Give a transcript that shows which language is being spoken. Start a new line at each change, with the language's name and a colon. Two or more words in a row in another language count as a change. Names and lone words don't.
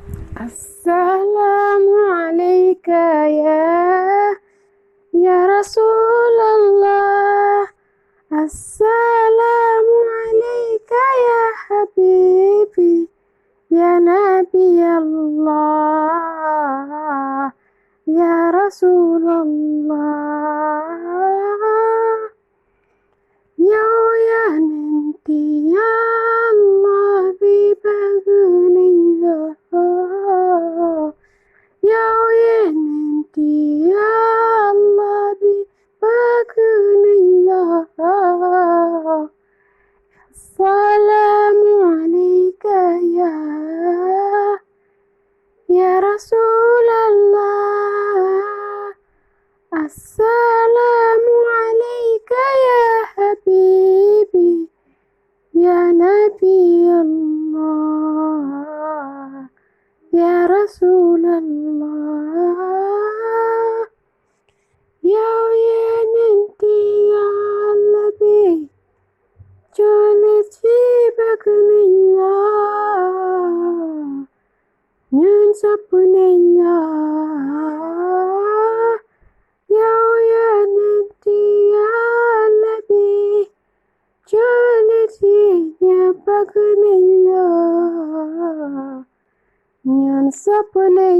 Arabic: السلام عليك يا رسول الله. السلام عليك يا حبيبي يا نبي الله يا رسول الله.
Wolof: Yow yonenti Yàlla bi bëgg nañ la. Yow yonenti Yàlla bi bëgg nañ la.
Arabic: سلام عليك يا رسول الله. السلام عليك يا حبيبي يا نبي الله يا رسول الله.
Wolof: Yow yonenti Yàlla bi jullit yi bëgg nañ la, ñun sopp nañ la. Yow yonenti Yàlla bi jullit yi ñëpp bëgg nañ la, ñun sopp nañ.